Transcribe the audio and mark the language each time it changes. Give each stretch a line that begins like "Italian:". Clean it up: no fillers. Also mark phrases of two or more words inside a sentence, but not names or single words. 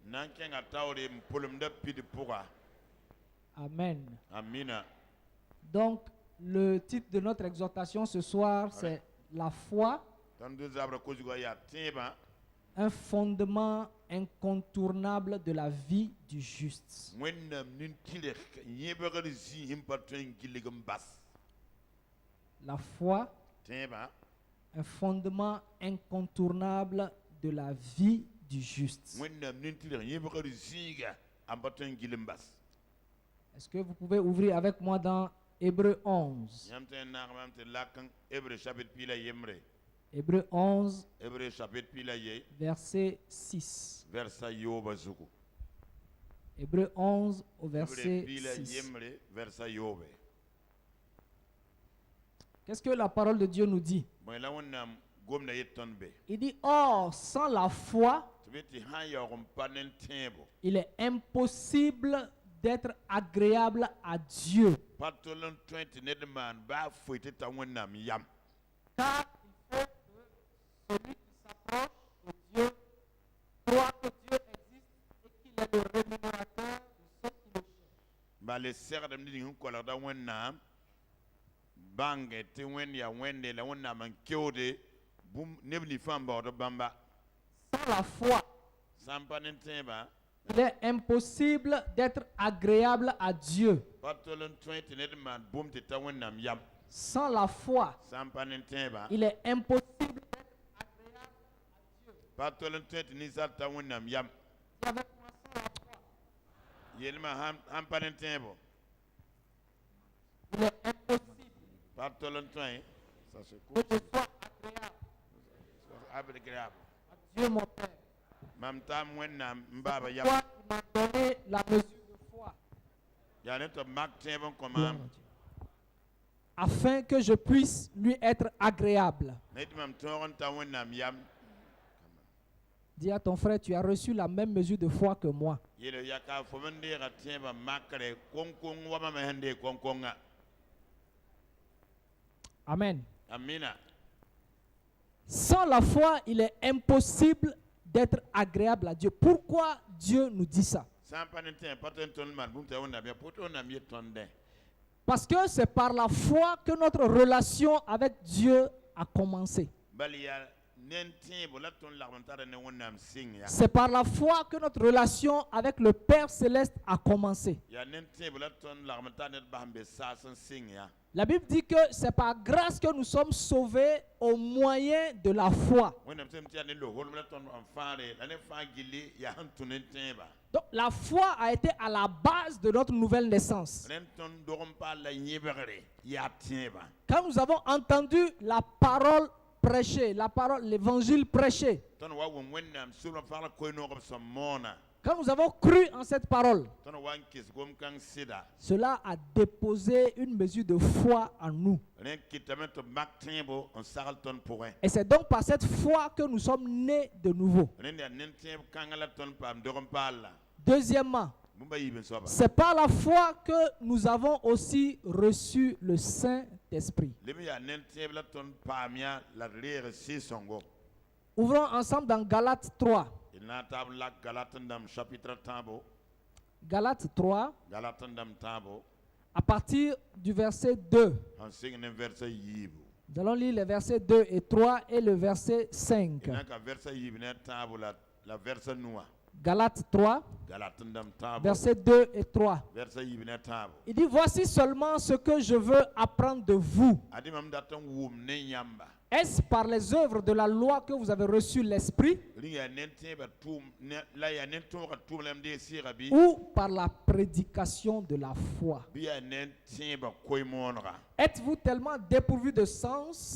French: Amen. Donc, le titre de notre exhortation ce soir, c'est la foi, un fondement incontournable de la vie du juste.
Mossi: wẽnnaam nin-tɩrg yẽbgr zĩisẽ pa tõe n gilg n bas
French: La foi,
Mossi: tẽebã
French: un fondement incontournable de la vie du juste.
Mossi: wẽnnaam nin-tɩrg yẽbgr zĩiga n pa tõe n gil n bas
French: Est-ce que vous pouvez ouvrir avec moi dans Hébreu 11?
Mossi: yãmb tɩ n naag mam tɩ lak n hebre chapitre piila yembre
French: Hébreu 11,
Mossi: hebre chapitre piila ye
French: verset 6.
Mossi: versa yooba zugu
French: Hébreu 11 au
Mossi: hebre
French: verset
Mossi: piila 6. yembre versa yoobe
French: Qu'est-ce que la parole de Dieu nous dit?
Mossi: bõe la wẽnnaam gomda yet tõnd be
French: Il dit, or, sans la foi,
Mossi: tɩ be tɩ sã n yaoog n pa ne tẽebo
French: il est impossible d'être agréable à Dieu.
Mossi: pa tol n tõe tɩ ned maan baa foe tɩ ta wẽnnaam yam
French: Car il faut que celui qui s'approche de Dieu croit que Dieu existe et qu'il est le rémunérateur de ceux qui le cherchent.
Mossi: bale segdem ning sẽn kolgda wẽnnaam bãnge tɩ wẽnd yaa wẽnde la wẽnnaam n keoode bũmb neb nins fãa n baood bãmba
French: Sans la foi,
Mossi: sã n pa ne tẽebã
French: il est impossible d'être agréable à Dieu.
Mossi: pa tol n tõe tɩ ned maan bũmb tɩ ta wẽnnaam yam
French: Sans la foi,
Mossi: sã n pa ne tẽebã
French: il est impossible d'être agréable à Dieu.
Mossi: pa tol n tõe tɩ ninsaal ta wẽnnaam yam
French: Dis avec moi, sans la foi,
Mossi: yelmã sãn pa ne tẽebo
French: il est impossible
Mossi: pa tol n tõe
French: que je sois agréable à Dieu mon Père.
Mossi: mam taam wẽnnaam n baaba yam
French: Toi, il m'a donné la mesure de foi.
Mossi: yaa ne tɩ b mak tẽeb n kõ
French: Gloire à
Mossi: maam
French: Dieu. Afin que je puisse lui être agréable.
Mossi: ne tɩ mam tõog n ta wẽnnaam yam
French: Dis à ton frère, tu as reçu la même mesure de foi que moi.
Mossi: yele yaka fo n deega tẽebã makre kong-kong wa mam sẽn dee kong-konga
French: Amen.
Mossi: amina
French: Sans la foi, il est impossible d'être agréable à Dieu. Pourquoi Dieu nous dit ça?
Mossi: sã n pa ne tẽ pa tõe n tõnd maan bũmb t'a wẽnnaam ya poto wẽnnaam yet tõnd dẽ
French: Parce que c'est par la foi que notre relation avec Dieu a commencé.
Mossi: bal yaa nen tẽebo la tõnd lagm n tara ne wẽnnaam sɩng ya
French: C'est par la foi que notre relation avec le Père Céleste a commencé.
Mossi: yaa nen tẽebo la tõnd lagm n tar ned bas n be saas n sɩng ya
French: La Bible dit que c'est par grâce que nous sommes sauvés au moyen de la foi.
Mossi: wẽnnaam tɩ m tɩ yaa ne loholm la tõnd n fãare la ne fãa gilli yaa sẽn tũ ne tẽeba
French: Donc la foi a été à la base de notre nouvelle naissance.
Mossi: rẽnd tõnd dog n paal la yẽbgre yaa tẽeba
French: Quand nous avons entendu la parole prêchée, la parole, l'évangile prêché,
Mossi: tõnd wa wʋm wẽnnaam sʋlmã pagla koe-noog b sẽn moona
French: quand nous avons cru en cette parole,
Mossi: tõnd wa n kɩs gom-kãng sɩda
French: cela a déposé une mesure de foi en nous.
Mossi: rẽ kɩtame tɩ b mak tẽebo n sagl tõnd pʋgẽ
French: Et c'est donc par cette foi que nous sommes nés de nouveau.
Mossi: rẽnd yaa nen tẽeb kãngã la tõnd paam dog n paalla
French: Deuxièmement,
Mossi: bũmba yiib n soaba
French: c'est par la foi que nous avons aussi reçu le Saint-Esprit.
Mossi: leb n yaa nen tẽeb la tõnd paam yã la d reeg sɩɩ-sõngo
French: Ouvrons ensemble dans Galates 3.
Mossi: d na n tab n lak galatendam chapitre tãabo
French: Galates 3,
Mossi: galatendam tãabo
French: à partir du verset 2.
Mossi: sẽn sɩng ne vɛrsa yiibu
French: Nous allons lire les versets 2 et 3 et le verset 5.
Mossi: d na n ka vɛrsa yiib ne tãabo la vɛrsa nua
French: Galates 3,
Mossi: galatendam tãabo
French: versets 2 et 3.
Mossi: vɛrsa yiib ne tãabo
French: Il dit, voici seulement ce que je veux apprendre de vous.
Mossi: ad mam dat n wʋm ne yãmba
French: Est-ce par les œuvres de la loi que vous avez reçu l'Esprit
Mossi: rẽ yaa nen tẽebã tʋʋm la yaa nen tõogã tʋʋm la m dee sɩɩga bɩ
French: ou par la prédication de la foi?
Mossi: bɩ yaa nen tẽebã koe-moonega
French: Êtes-vous tellement dépourvu de sens?